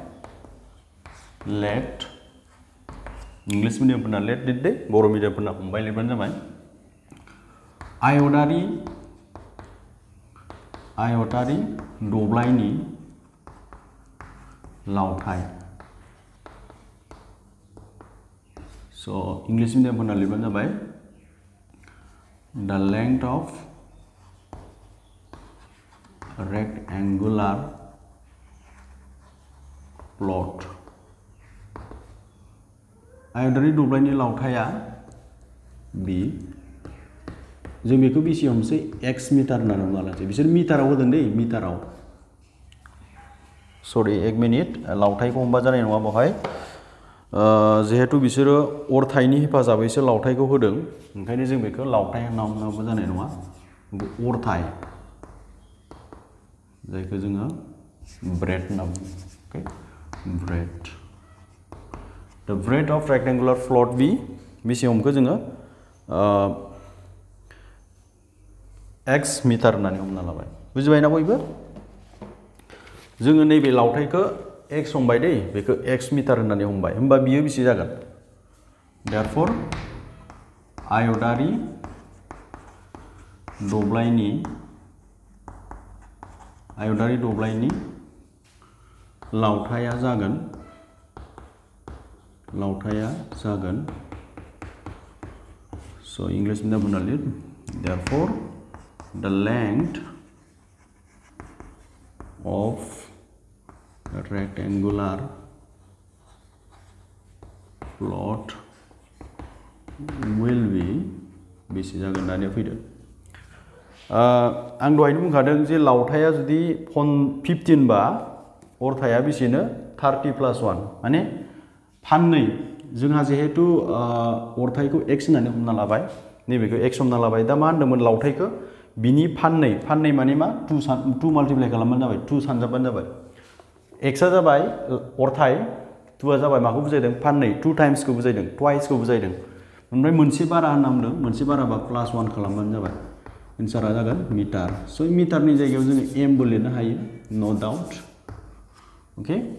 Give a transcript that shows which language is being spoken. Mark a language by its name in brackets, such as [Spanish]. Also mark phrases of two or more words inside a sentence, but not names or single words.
[Bodo] लेट [English] English mediumphorna [Bodo] लेट लिरदो बर' मिडियामफोरना हमबाय लिरबानो जाबाय आयतारि दब्लायनि लावथाय स' [English] English mediumphorna [Bodo] लिरबानो जाबाय [English] the length of rectangular plot [Bodo] आयतारि दब्लायनि लावथाया बि जों बेखौ बेसे हमसै x मिटार होननानै हमना लानोसै बिसोर मिटाराव होदों दै मिटाराव सरि 1 मिनिट लावथायखौ हमबा जानाय नङा बेवहाय जिहेतु बिसोरो अरथायनि हेफाजाबैसो लावथायखौ होदों ओंखायनो जों बेखौ लावथाय होननाबो जानाय नङा अरथाय जायखौ जोङो ब्रेड होनना बुङो ओके ब्रेड [English] the breadth of rectangular plot B [Bodo] बेसे हमखो जोङो x मिटार होननानै हमना लाबाय बुजिबायना बयबो जोङो नैबे लावथायखौ x हमबाय दै बेखौ x मिटार होननानै हमबाय होमबा बियो बेसे जागोन therefore आयतारि दब्लायनि लावथाया जागोन [English] so English medium [Bodo] होनना लिर [English] therefore the length of a rectangular plot will be [Bodo] बेसे जागोन दानिया फैदो आं दहायनो बुंखादों जे लावथाया जुदि 15 बा अरथाया बेसेनो 30 + 1 माने फाननै जोंहा जिहेतु अरथायखौ x होननानै हमना लाबाय नैबेखौ x हमना लाबाय दा मा होनदोंमोन लावथायखौ बिनि फाननै माने मा 2 माल्टिप्लाइ खालामबानो जाबाय 2 सानजाबानो जाबाय x आ जाबाय अरथाय 2 आ जाबाय माखौ बुजायदों फाननै 2 टाइम्सखौ बुजायदों ट्वाइसखौ बुजायदों ओमफ्राय मोनसे बारा होनना बुंदों मोनसे बाराबा +1 खालामबानो जाबाय एन्सारा जागोन मिटार स' मिटारनि जायगायाव जोङो m बो लिरनो हायो [English] no doubt okay